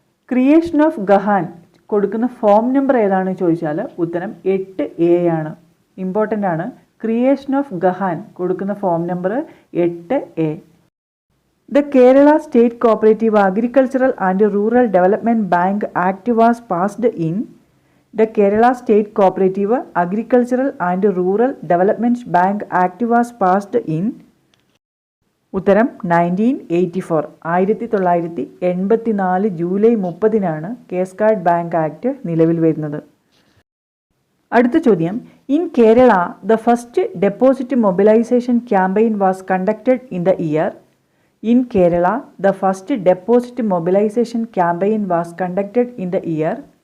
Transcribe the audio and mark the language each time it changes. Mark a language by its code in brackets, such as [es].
[ml] Creation of ഗഹാൻ കൊടുക്കുന്ന form number ഏതാണെന്ന് ചോദിച്ചാൽ ഉത്തരം 8A. ഇമ്പോർട്ടൻ്റ് ആണ്. ക്രിയേഷൻ ഓഫ് ഗഹാൻ കൊടുക്കുന്ന form number 8A. [en] The Kerala state cooperative agricultural and rural development bank act was passed in. The Kerala State Cooperative Agricultural and Rural Development Bank Act was passed in. [ml] ഉത്തരം 1984. 1984 July 30 കേസ്കാഡ് bank act നിലവിൽ വരുന്നത്. അടുത്ത ചോദ്യം, [en] In Kerala the first deposit mobilisation campaign was conducted in the year. In Kerala the first deposit mobilisation campaign was conducted in the year.